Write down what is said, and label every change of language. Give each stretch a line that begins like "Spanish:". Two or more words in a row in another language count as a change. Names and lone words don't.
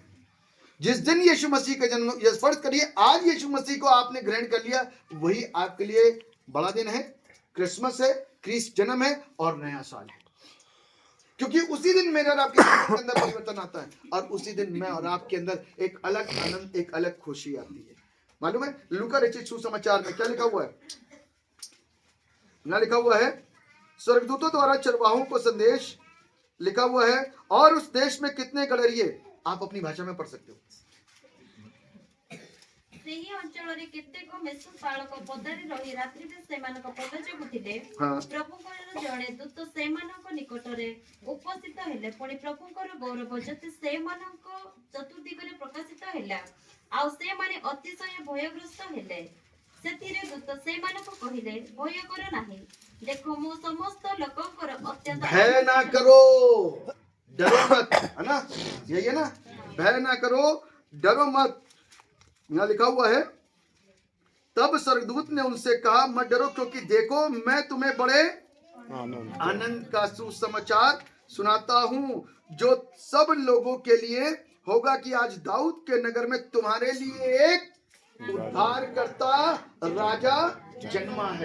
Hindi: जिस दिन यीशु मसीह का जन्म, फर्ज करिए आज यीशु मसीह को आपने ग्रहण कर लिया, वही आपके लिए बड़ा दिन है, क्रिसमस है, क्रिस्ट जन्म है और नया साल है, क्योंकि उसी दिन मेरे और आपके अंदर परिवर्तन आता है, और उसी दिन मैं और आपके अंदर एक अलग आनंद, एक अलग खुशी आती है। मालूम है लूका रचित सुसमाचार में क्या लिखा हुआ है? ना लिखा हुआ है, स्वर्गदूतों द्वारा चरवाहों को संदेश, लिखा हुआ है, और उस देश में कितने गडरिये, आप अपनी भाषा में पढ़ सकते हो।
Odia: ସେହି ଅଞ୍ଚଳରେ କେତେକ ମେଷ ପାଳକ ପଦାରେ ରହି ରାତ୍ରିରେ ସେମାନଙ୍କ ପଦ ଜଗୁଥିଲେ। ହଁ। ପ୍ରଭୁଙ୍କର ଜଣେ ଦୂତ ସେମାନଙ୍କ ନିକଟରେ ଉପସ୍ଥିତ ହେଲେ, ପୁଣି ପ୍ରଭୁଙ୍କର ଗୌରବ ଜ୍ୟୋତି ସେମାନଙ୍କ ଚତୁର୍ଦିଗରେ ପ୍ରକାଶିତ ହେଲା, ଆଉ ସେମାନେ ଅତିଶୟ ଭୟଗ୍ରସ୍ତ ହେଲେ। ସେଥିରେ ଦୂତ ସେମାନଙ୍କୁ କହିଲେ, ଭୟ କର ନାହିଁ, ଦେଖ ମୁଁ ସମସ୍ତ ଲୋକଙ୍କର ଅତ୍ୟନ୍ତ
Hindi: भय ना करो, डरो मत, है ना, यही है ना, भय ना करो, डरो मत। यहाँ लिखा हुआ है, तब स्वर्गदूत ने उनसे कहा, मत डरो, क्योंकि देखो मैं तुम्हें बड़े आनंद का सुसमाचार सुनाता हूँ, जो सब लोगों के लिए होगा, कि आज दाऊद के नगर में तुम्हारे लिए एक उद्धारकर्ता राजा जन्मा है।